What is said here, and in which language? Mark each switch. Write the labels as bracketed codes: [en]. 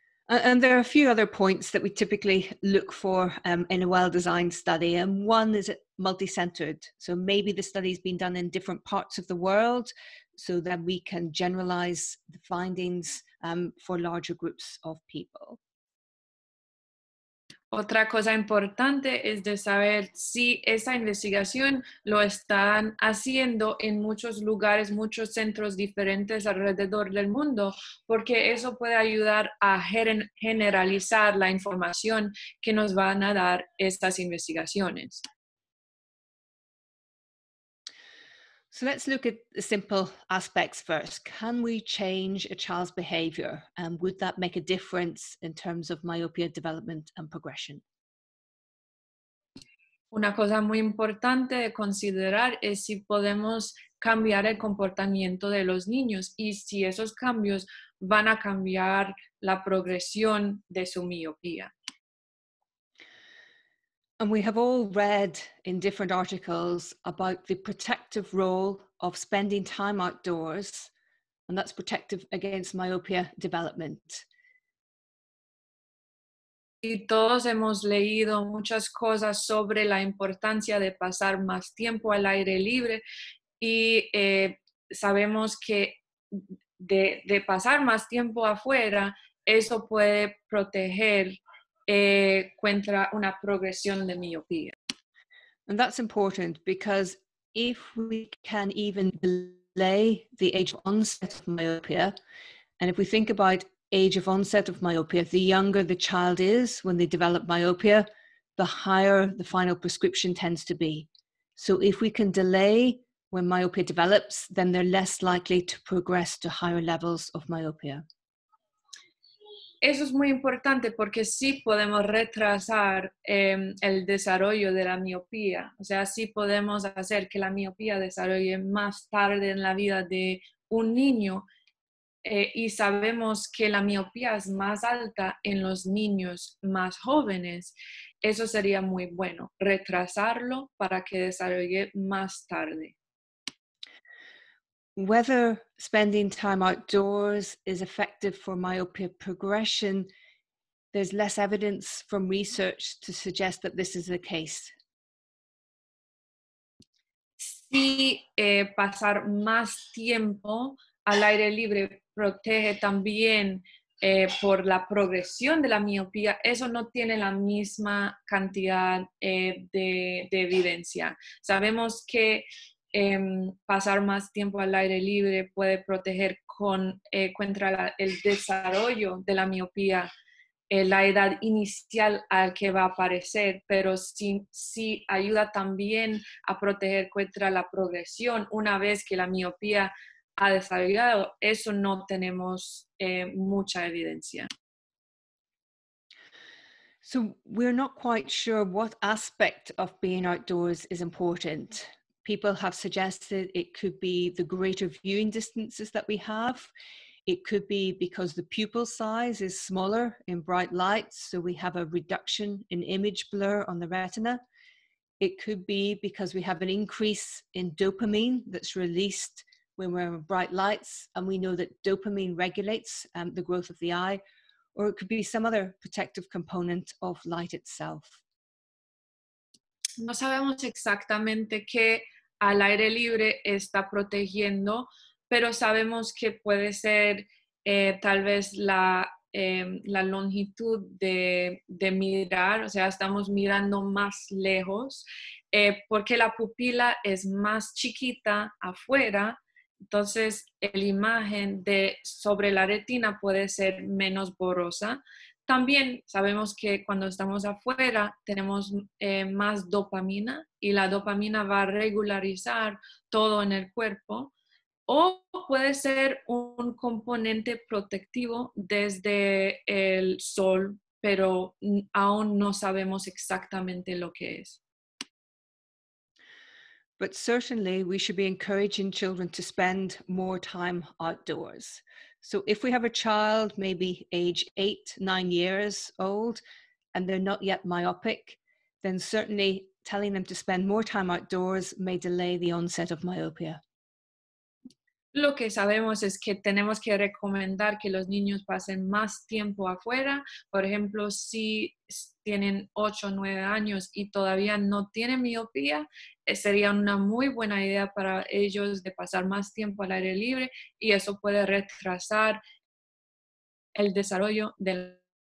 [en] And there are a few other points that we typically look for in a well-designed study. And one is multi-centered. So maybe the study's been done in different parts of the world so that we can generalize the findings for larger groups of people. [es] Otra cosa importante es de saber si esa investigación lo están haciendo en muchos lugares, muchos centros diferentes alrededor del mundo, porque eso puede ayudar a generalizar la información que nos van a dar estas investigaciones. [en] So let's look at the simple aspects first. Can we change a child's behavior? And would that make a difference in terms of myopia development and progression? [es] Una cosa muy importante de considerar es si podemos cambiar el comportamiento de los niños y si esos cambios van a cambiar la progresión de su miopía. [en] And we have all read in different articles about the protective role of spending time outdoors, and that's protective against myopia development. [es] Y todos hemos leído muchas cosas sobre la importancia de pasar más tiempo al aire libre y sabemos que de pasar más tiempo afuera, eso puede proteger contra una progresión de miopía. [en] And that's important because if we can even delay the age of onset of myopia, and if we think about age of onset of myopia, the younger the child is when they develop myopia, the higher the final prescription tends to be. So if we can delay when myopia develops, then they're less likely to progress to higher levels of myopia. [es] Eso es muy importante porque sí podemos retrasar el desarrollo de la miopía. O sea, sí podemos hacer que la miopía desarrolle más tarde en la vida de un niño y sabemos que la miopía es más alta en los niños más jóvenes. Eso sería muy bueno, retrasarlo para que desarrolle más tarde. [en] Whether spending time outdoors is effective for myopia progression, there's less evidence from research to suggest that this is the case. [es] Si pasar más tiempo al aire libre protege también por la progresión de la miopía, eso no tiene la misma cantidad de evidencia. Sabemos que pasar más tiempo al aire libre puede proteger contra el desarrollo de la miopía, la edad inicial al que va a aparecer, pero sí ayuda también a proteger contra la progresión una vez que la miopía ha desarrollado. Eso no tenemos mucha evidencia. [en] So we're not quite sure what aspect of being outdoors is important. People have suggested it could be the greater viewing distances that we have. It could be because the pupil size is smaller in bright lights, so we have a reduction in image blur on the retina. It could be because we have an increase in dopamine that's released when we're in bright lights, and we know that dopamine regulates the growth of the eye, or it could be some other protective component of light itself. [es] No sabemos exactamente qué al aire libre está protegiendo, pero sabemos que puede ser tal vez la longitud de mirar, o sea, estamos mirando más lejos, porque la pupila es más chiquita afuera, entonces la imagen sobre la retina puede ser menos borrosa. También sabemos que cuando estamos afuera tenemos más dopamina y la dopamina va a regularizar todo en el cuerpo, o puede ser un componente protectivo desde el sol, pero aún no sabemos exactamente lo que es. [en] But certainly we should be encouraging children to spend more time outdoors. So if we have a child, maybe age 8, 9 years old, and they're not yet myopic, then certainly telling them to spend more time outdoors may delay the onset of myopia. [es] Lo que sabemos es que tenemos que recomendar que los niños pasen más tiempo afuera. Por ejemplo, si tienen 8 o 9 años y todavía no tienen miopía, sería una muy buena idea para ellos de pasar más tiempo al aire libre, y eso puede retrasar el desarrollo del.